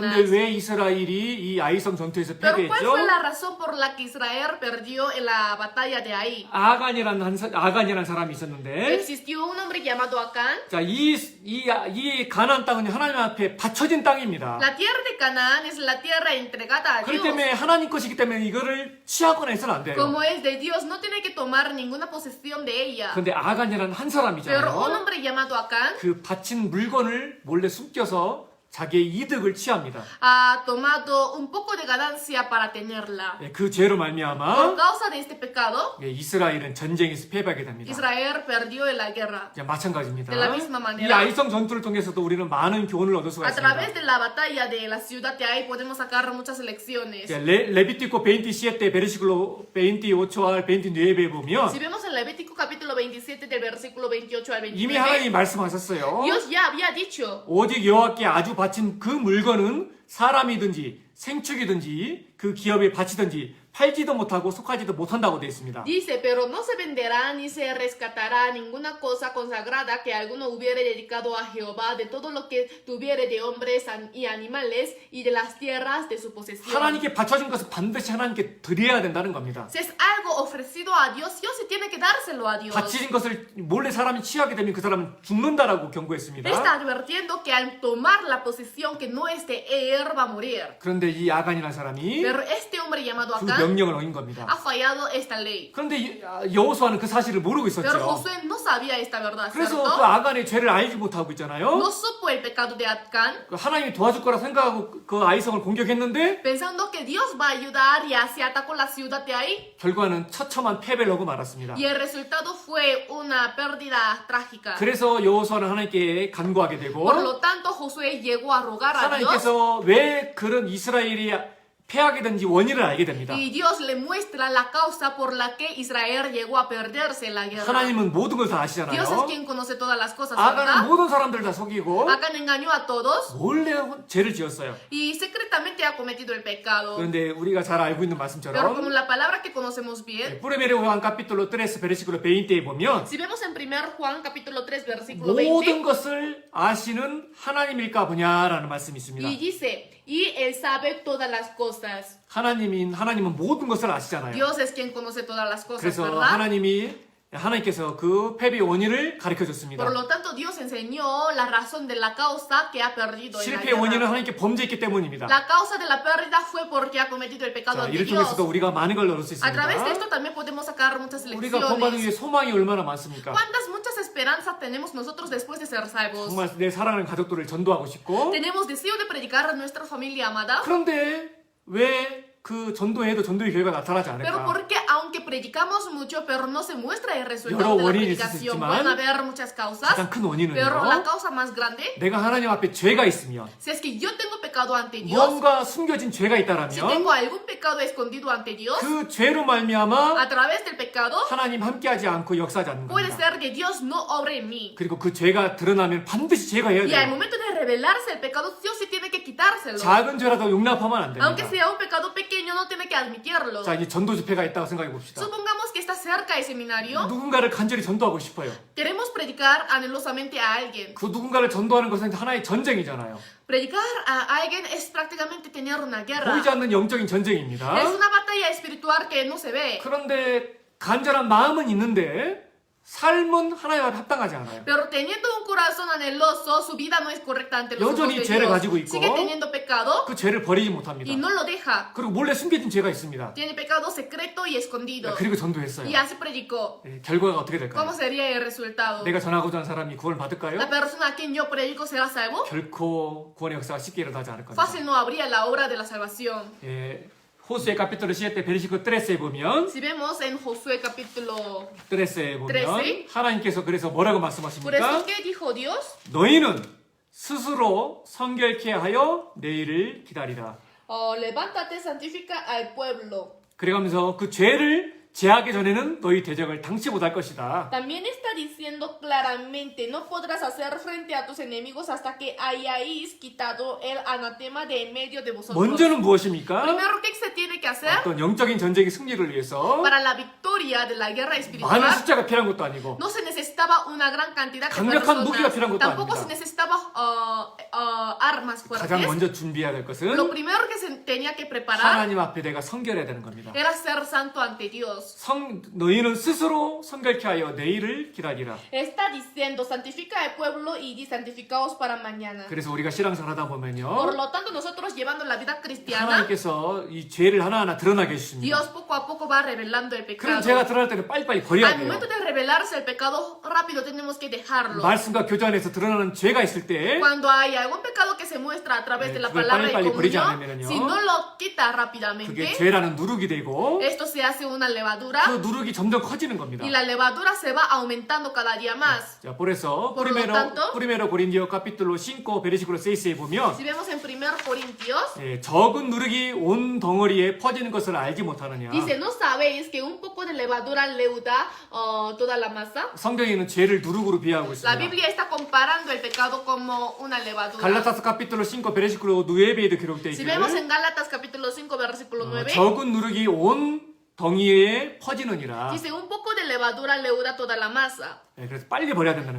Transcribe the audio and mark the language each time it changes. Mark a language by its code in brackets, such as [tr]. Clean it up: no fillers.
[ko] 그런데 왜 이스라엘이 이 아이성 전투에서 [es] Pero ¿cuál [ko] 패배했죠? [es] fue la razón por la que Israel perdió en la batalla de Ai? [ko] 아간이라는 사람이 있었는데 [es] Existió un hombre llamado Acán. [ko] 자, 이 가나안 땅은 하나님 앞에 바쳐진 땅입니다. [es] La tierra de Canaán es la tierra entregada a [ko] 그렇기 [es] Dios. [ko] 때문에 하나님 것이기 때문에 이거를 취하거나 해서는 안 돼요. [es] Como es de Dios, no tiene que tomar ninguna posesión de ella. [ko] 그런데 아간이라는 한 사람이잖아요. [es] hombre llamado Acán [ko] 그 바친 물건을 몰래 숨겨서 자기의 이득을 취합니다. [es] ha tomado un poco de ganancia para tenerla. [ko] 예, 그 죄로 [es] Por [ko] 말미암아 [es] causa de este pecado, [ko] 예, 이스라엘은 전쟁에서 패배하게 됩니다. [es] Israel perdió en la guerra. [ko] 예, 마찬가지입니다. [es] De la misma [ko] 이 [es] manera, [ko] 아이성 전투를 통해서도 우리는 많은 교훈을 얻을 수가 [es] a [ko] 있습니다. [es] través de la batalla de la ciudad de Ai podemos sacar muchas lecciones. [ko] 예, 레비티코 27 베르시클로 28와 29에 보면 [es] Si vemos en Levítico capítulo 27 del versículo 28 al [ko] 이미 [es] 29, [ko] 하나님이 말씀하셨어요. [es] Dios ya había dicho, [ko] 오직 여호와께 아주 바친 그 물건은 사람이든지 생축이든지 그 기업에 바치든지 팔지도 못하고 속하지도 못한다고 되어 있습니다. [es] dice, pero no se venderá ni se rescatará ninguna cosa consagrada que alguno hubiere dedicado a Jehová de todo lo que tuviere de hombres y animales y de las tierras de su posesión. [ko] 하나님께 바쳐진 것은 반드시 하나님께 드려야 된다는 겁니다. [es] Si es algo ofrecido a Dios, Dios se tiene que dárselo a Dios. [ko] 바쳐진 것을 몰래 사람이 취하게 되면 그 사람은 죽는다라고 경고했습니다. [es] Está advirtiendo que al tomar la posesión que no es de él va a morir. [ko] 그런데 이 아간이라는 사람이 [es] Pero este hombre llamado [ko] 그 [es] Acán [ko] 명령을 어긴 겁니다. [es] ha fallado esta ley. [ko] 그런데 여호수아는 그 사실을 모르고 [es] Pero [ko] 있었죠. [es] Josué no sabía esta verdad, [ko] 그래서 [es] ¿cierto? [ko] 그 아간의 죄를 알지 못하고 있잖아요. [es] No supo el pecado de Acán, [ko] 그 하나님이 도와줄 거라 생각하고 그 아이성을 공격했는데 [es] pensando que Dios va a ayudar y así atacó la ciudad de ahí. [ko] 결과는 처참한 패배를 하고 말았습니다. [es] Y el resultado fue una pérdida trágica. [ko] 그래서 여호수아는 하나님께 간구하게 되고 [es] Por lo tanto, Josué llegó a rogar a Dios [ko] 하나님께서 왜 그런 이스라엘이 패하게 된지 원인을 알게 됩니다. [es] y Dios le muestra la causa por la que Israel llegó a perderse en la guerra. [ko] 하나님은 모든 걸 다 [es] Dios es [ko] 아시잖아요. [es] quien conoce todas las cosas, [ko] 아간은 [es] ¿verdad? [ko] 모든 사람들 다 속이고 [es] Acán engañó a todos [ko] 몰래 죄를 지었어요. [es] y secretamente ha cometido el pecado. [ko] 그런데 우리가 잘 알고 있는 [es] Pero [ko] 말씀처럼 [es] como la palabra que conocemos bien, [ko] 프레메르 요한 카피톨로 3 베르시클로 20에 보면 [es] si vemos en 1 Juan capítulo 3 versículo [ko] 모든 [es] 20, [ko] 것을 아시는 하나님일까 보냐라는 말씀이 있습니다. [es] y dice, y él sabe todas las cosas. [ko] 하나님은 모든 것을 아시잖아요. [es] Dios es quien conoce todas las cosas, [ko] 그래서 [es] ¿verdad? [ko] 하나님께서 그 패배의 원인을 가르쳐 줬습니다. [es] Por lo tanto, Dios enseñó la razón de la causa que ha perdido en la [ko] 실패의 원인은 [es] guerra. [ko] 하나님께 범죄했기 때문입니다. [es] La causa de la pérdida fue porque ha cometido el pecado [ko] 자, [es] ante [ko] 이를 [es] Dios. [ko] 통해서도 우리가 많은 걸 얻을 수 [es] A través de [ko] 있습니다. [es] esto también podemos sacar muchas [ko] 우리가 구원받은 [es] lecciones. [ko] 위에 소망이 얼마나 많습니까? [es] ¿Cuántas muchas esperanzas tenemos nosotros después de ser salvos? [ko] 정말 내 사랑하는 가족들을 전도하고 싶고 [es] Tenemos deseo de predicar a nuestra familia amada. [ko] 그런데 왜 그 전도해도 전도의 결과가 나타나지 [es] Pero [ko] 않을까? [es] porque aunque predicamos mucho, pero no se muestra el [ko] 여러 [es] resultado de la [ko] 원인이 있을 수 [es] predicación, [ko] 있지만 [es] pueden haber muchas causas, [ko] 가장 큰 [es] pero [ko] 원인은요. [es] la causa más grande, [ko] 내가 하나님 앞에 죄가 있으면 [es] si es que yo tengo pecado ante Dios, [ko] 무언가 숨겨진 죄가 [es] si [ko] 있다라면 [es] tengo algún pecado escondido ante Dios, [ko] 그 죄로 말미암아 [es] a través del pecado, [ko] 하나님 함께하지 않고 역사하지 않는 [es] puede [ko] 겁니다. [es] ser que Dios no obre en mí. [ko] 그리고 그 죄가 드러나면 반드시 제거해야 [es] Y al [ko] 돼요. [es] momento de revelarse el pecado, Dios sí tiene que quitárselo. [ko] 작은 죄라도 용납하면 안 [es] Aunque [ko] 됩니다. [es] sea un pecado pequeño, no tiene que admitirlo. [ko] 자, 이제 전도 집회가 있다고 생각해 봅시다. [es] Supongamos que está cerca el seminario. [ko] 누군가를 간절히 전도하고 싶어요. [es] Queremos predicar anhelosamente a alguien. [ko] 그 누군가를 전도하는 것은 하나의 전쟁이잖아요. [es] Predicar a alguien es prácticamente tener una guerra. [ko] 보이지 않는 영적인 전쟁입니다. [es] Es una batalla espiritual que no se ve. [ko] 그런데 간절한 마음은 있는데 삶은 하나님 앞에 합당하지 않아요. [es] Pero teniendo un corazón anheloso, su vida no es correcta ante los ojos [ko] 여전히 [es] de [ko] 죄를 가지고 [es] Dios. [ko] 있고 [es] Sigue teniendo pecado [ko] 그 죄를 버리지 못합니다. [es] y no lo deja. [ko] 그리고 몰래 숨겨진 죄가 있습니다. [es] Tiene pecado secreto y escondido. [ko] 그리고 전도했어요. [es] Y así predicó. [ko] 결과가 어떻게 될까요? [es] ¿Cómo sería el resultado? [ko] 내가 전하고자 하는 사람이 구원을 받을까요? [es] ¿La persona a quien yo predico será salvo? [ko] 결코 구원의 역사가 쉽게 일어나지 않을 겁니다. [es] Fácil no habría la obra de la salvación. [ko] 호수의 카피톨 7 베르시클 3에 보면 [es] Si vemos en Josué capítulo [ko] 3에 보면 [es] 13. [ko] 하나님께서 그래서 뭐라고 [es] por eso [ko] 말씀하십니까? [es] que dijo Dios, [ko] 너희는 스스로 성결케 하여 내일을 기다리라. [es] levántate, santifica al pueblo. [ko] 그래가면서 그 죄를 제하기 전에는 너희 대적을 당치 못할 것이다. [es] También está diciendo claramente, no podrás hacer frente a tus enemigos hasta que hayáis quitado el anatema de en medio de vosotros. [ko] 먼저는 무엇입니까? [es] Primero, ¿qué se tiene que hacer? [ko] 어떤 영적인 전쟁의 승리를 위해서 [es] Para la victoria de la guerra [ko] 많은 [es] espiritual, [ko] 숫자가 필요한 것도 아니고 [es] no se necesitaba una gran cantidad de [ko] 강력한 무기가 [es] personas. [ko] 필요한 것도 [es] Tampoco [ko] 아닙니다. [es] se necesitaba armas [ko] 가장 [es] fuertes. [ko] 먼저 준비해야 될 것은 [es] Lo primero que se tenía que preparar [ko] 하나님 앞에 내가 성결해야 되는 겁니다. [es] era ser santo ante Dios. [ko] 너희는 스스로 성결케 하여 내일을 기다리라. [es] Está diciendo, santifica al pueblo y di santificaos para mañana. [ko] 그래서 우리가 신앙생활 하다 [es] Por [ko] 보면요, [es] lo tanto, nosotros llevando la vida cristiana, [ko] 하나님께서 이 죄를 하나하나 드러나게 해주십니다. [es] Dios poco a poco va revelando el [ko] 그럼 [es] pecado. [ko] 죄가 드러날 때는 빨리빨리 버려야 [es] Al [ko] 돼요. [es] momento de revelarse el pecado, rápido tenemos que dejarlo. [ko] 말씀과 교제 안에서 드러나는 죄가 있을 때 [es] Cuando hay algún pecado que se muestra a través [ko] 네, [es] de la [ko] 그걸 [es] palabra y [ko] 빨리빨리 버리지 [es] comunión, [ko] 않으면요. [es] si no lo quita [ko] 그게 [es] rápidamente, [ko] 죄라는 누룩이 되고 [es] esto se hace una levadura [ko] 그 누룩이 점점 커지는 겁니다. [es] y la levadura se va aumentando cada día más. 자, por eso Por lo tanto, Primero Corintios capítulo 5 versículo [ko] 6에 보면 [es] Si vemos en 1 Corintios, [ko] 적은 누룩이 온 덩어리에 퍼지는 것을 알지 못하느냐. [es] dice, ¿no sabéis que un poco de levadura leuda toda la masa? [ko] 성경에는 죄를 누룩으로 비하하고 [es] La [ko] 있습니다. [es] Biblia está comparando el pecado como una levadura. [ko] 갈라타스 [es] capítulo 5 versículo [ko] 9에도 기록되어 [es] Si [ko] 있기를 [es] vemos en Gálatas capítulo 5 versículo 9, [ko] 적은 누룩이 온 덩이에 퍼지느니라. [es] dice, un poco de levadura leuda toda la masa. [ko] 그래서 빨리 버려야 된다는